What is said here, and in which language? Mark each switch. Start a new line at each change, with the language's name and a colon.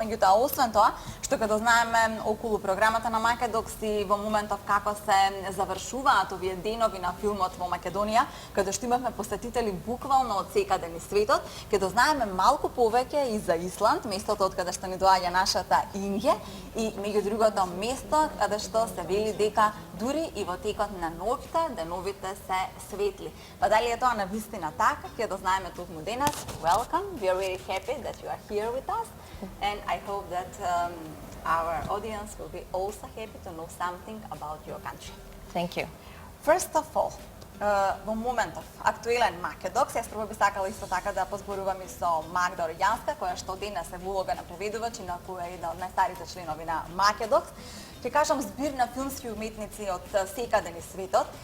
Macedonian: Меѓутоа, освен тоа, што като знаеме околу програмата на Македокс и во моментов како се завршуваат овие денови на филмот во Македонија, каде што имавме посетители буквално од секаде низ светот, каде знаеме малку повеќе и за Исланд, местото од каде што ни доаѓа нашата Инге, и меѓу другото место каде што се вели дека дури и во текот на ноќта деновите се светли. Па дали е тоа навистина така, ќе да знаеме токму денес.
English: Welcome. We are really happy that you are here with us, and I hope that our audience will be also happy to know something about your country. Thank you. First of all,
Macedonian: во моментов актуелен Македокс, јас прво би сакала исто така да позборувам и со Магда Орјанска, која што денес е во улога на преведувач и на која е една од најстарите членови на Македокс. Ќе кажам збир на филмски уметници од секаде низ светот.